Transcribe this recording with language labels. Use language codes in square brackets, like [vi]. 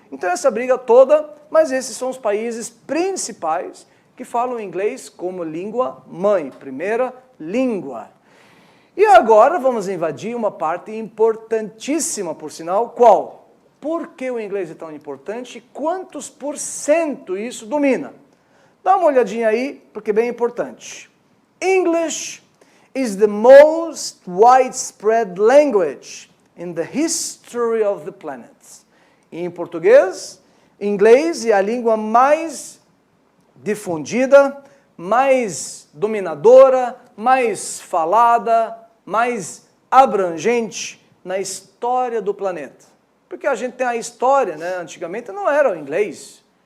[pt] Então essa briga toda, mas esses são os países principais que falam inglês como língua mãe, primeira língua. E agora vamos invadir uma parte importantíssima, por sinal, qual? Por que o inglês é tão importante e quantos por cento isso domina? Dá uma olhadinha aí, porque é bem importante. [en] English is the most widespread language in the history of the planet. [pt] Em português, inglês é a língua mais difundida, mais dominadora, mais falada, mais abrangente na história do planeta. Porque a gente tem a história, né? Antigamente não era o inglês.